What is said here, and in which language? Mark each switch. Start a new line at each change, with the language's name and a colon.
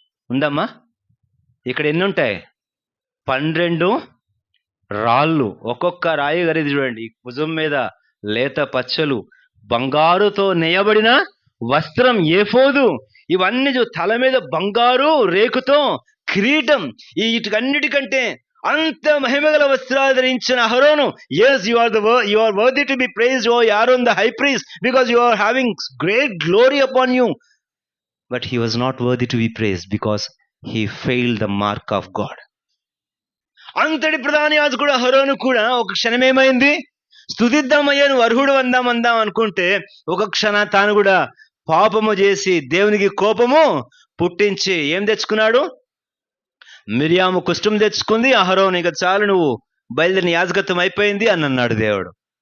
Telugu: ఉందమ్మా? ఇక్కడ ఎన్ని ఉంటాయి? 12 రాళ్ళు. ఒక్కొక్క రాయి ఖరీదు చూడండి. భుజం మీద లేత పచ్చలు, బంగారుతో నేయబడిన వస్త్రం, ఏఫోదు, ఇవన్నీ తల మీద బంగారు రేకుతో కిరీటం. వీటికన్నిటికంటే అంత మహిమగల వస్త్రాలు ధరించిన అహరోను,
English: yes, you are worthy to be praised, oh Aaron the high priest, because you are having great glory upon you. But he was not worthy to be praised because he failed the mark of God.
Telugu: అంతటి ప్రధాన యాజకుడు అహరోను కూడా ఒక క్షణం ఏమైంది? స్తుతిద్దామయ్యా, నువ్వు అర్హుడు అందాం అనుకుంటే ఒక క్షణ తాను కూడా పాపము చేసి దేవునికి కోపము పుట్టించి ఏం తెచ్చుకున్నాడు? మిరియాము కుష్ఠం తెచ్చుకుంది. అహరోను, ఇక చాలు, నువ్వు బయలుదేరిన యాజకత్వం అయిపోయింది అని అన్నాడు దేవుడు.